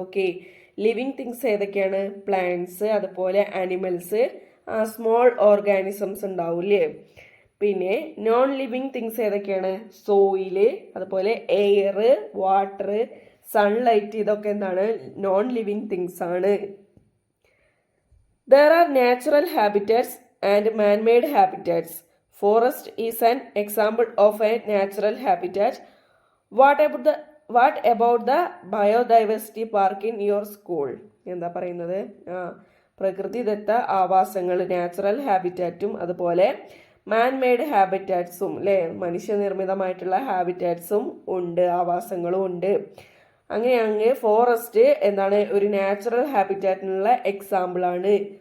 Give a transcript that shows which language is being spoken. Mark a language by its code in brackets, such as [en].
[ml] Okay, living things ഏതൊക്കെയാണ്? Plants, അതുപോലെ animals, small organisms ഉണ്ടാവില്ലേ. പിന്നെ നോൺ ലിവിങ് തിങ്സ് ഏതൊക്കെയാണ്? സോയില്, അതുപോലെ എയർ, വാട്ടർ, സൺലൈറ്റ്, ഇതൊക്കെ എന്താണ്? നോൺ ലിവിങ് തിങ്സ് ആണ്. [en] There are natural habitats and man-made habitats. Forest is an example of a natural habitat. What about the biodiversity park in your school? [ml] എന്താ പറയുന്നത്? പ്രകൃതിദത്ത ആവാസങ്ങൾ, natural ഹാബിറ്റാറ്റും അതുപോലെ man-made ഹാബിറ്റാറ്റ്സും അല്ലേ, മനുഷ്യനിർമ്മിതമായിട്ടുള്ള ഹാബിറ്റാറ്റ്സും ഉണ്ട്, ആവാസങ്ങളും ഉണ്ട്. അങ്ങനെയാണെങ്കിൽ ഫോറസ്റ്റ് എന്താണ്? ഒരു നാച്ചുറൽ ഹാബിറ്റാറ്റിനുള്ള എക്സാമ്പിൾ ആണ്.